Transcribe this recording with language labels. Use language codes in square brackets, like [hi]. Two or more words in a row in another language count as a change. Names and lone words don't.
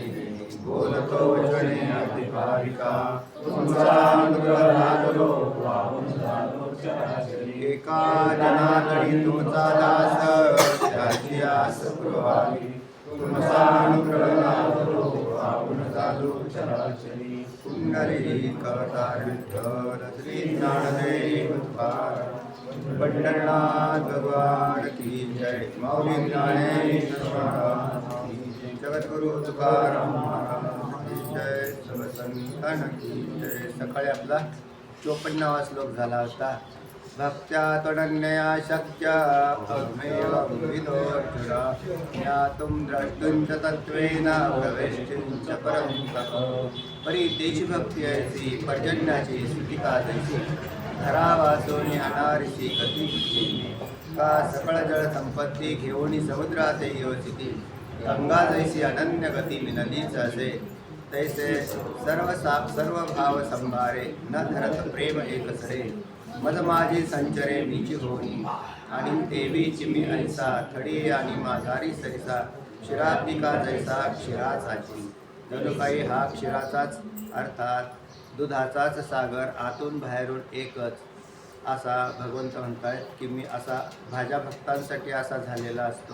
[mr] बोलतो वचने अधिकारिका तुमचा अनुग्रह लादलो पावन झालो चराचरी एका जनातरी तुमचा दास त्याची आस पुरवावी तुमचा अनुग्रह लादलो पावन झालो चराचरी पुंडलिक अवतार विठ्ठल श्री ज्ञानदेव तुकाराम पंढरनाथ भगवान की जय मौली ज्ञानेश्वर की जय जगद्गुरु तुकाराम महाराज की जय सर्व संतान की जय। सकाळी आपला 54वा श्लोक झाला होता। [sa] भक्त्या त्वनन्यया शक्या अग्मेव विदोर्जुना ज्ञातुं द्रष्टुं च तत्त्वेन प्रवेष्टुं च परन्तप [mr] परी तेची भक्ती ऐसी पर्जन्याची सुटिका जैसी धरावासोनी अनारशी गती का सकळ जळ संपत्ती घेऊनी समुद्रात योजिती गंगा जैसी अनन्य गती मिनलीच असे तैसे सर्व भाव संभारे न धरत प्रेम एकसरे मद माझी संचरे मीची होई आणि देवीची मी ऐसा थडी आणि माझारी सरिसा क्षीरात्मिका जैसा क्षीराचाची जणू काही हा क्षीराचाच अर्थात दुधाचाच सागर आतून बाहेरून एकच असा भगवंत म्हणतायत की मी असा माझ्या भक्तांसाठी असा झालेला असतो।